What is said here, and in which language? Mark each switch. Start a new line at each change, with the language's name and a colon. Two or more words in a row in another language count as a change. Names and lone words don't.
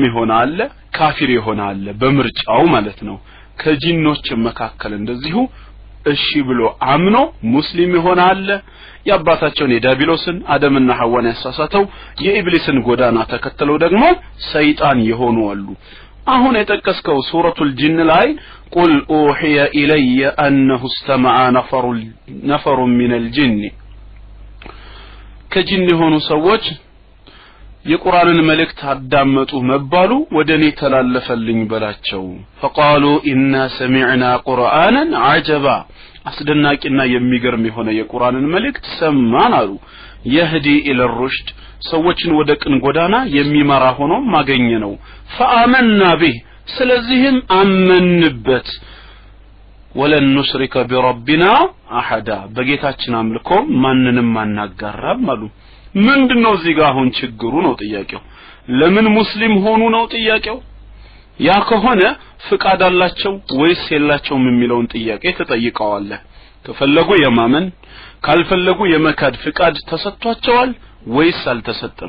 Amharic: ይሆናል፣ ካፊር ይሆናል በምርጫው ማለት ነው። ከጂኖች መካከል እንደዚሁ እሺ ብሎ አምኖ ሙስሊም ይሆናል፣ ያባታቸውን የዳቢሎስን አደምና ሐዋን ያሳሳተው የኢብሊስን ጎዳና ተከተለው ደግሞ ሰይጣን የሆኑ አሉ። አሁን የጠቀስከው ሱረቱል ጂን ላይ
Arabic: قل أوحي إلي أنه استمع نفر من الجن
Amharic: ከጂን የሆኑ ሰዎች የቁርአንን መልእክት አዳመጡ መባሉ ወደኔ ተላለፈልኝ በላቸው።
Arabic: فقالوا إنا سمعنا قرآنا عجبا
Amharic: አስደናቂና የሚገርም የሆነ የቁርአንን መልእክት ሰማን አሉ።
Arabic: يهدي إلى الرشد
Amharic: ሰዎችን ወደ ቅን ጎዳና የሚመራ ሆኖ ማገኘ ነው።
Arabic: فآمنا به
Amharic: ስለዚህም አመንበት።
Arabic: ولن نشرك بربنا أحدا
Amharic: በጌታችን አምልኮ ማንንም አናጋራም አሉ። ምንድነው እዚህ ጋር አሁን ችግሩ ነው ጥያቄው? ለምን ሙስሊም ሆኑ ነው ጥያቄው? ያ ከሆነ ፍቃድ አላቸው ወይስ የላቸውም የሚለውን ጥያቄ ተጠይቀዋል። ከፈለጉ የማመን ካልፈለጉ የመካድ ፍቃድ ተሰጥቷቸዋል ወይስ አልተሰጠም?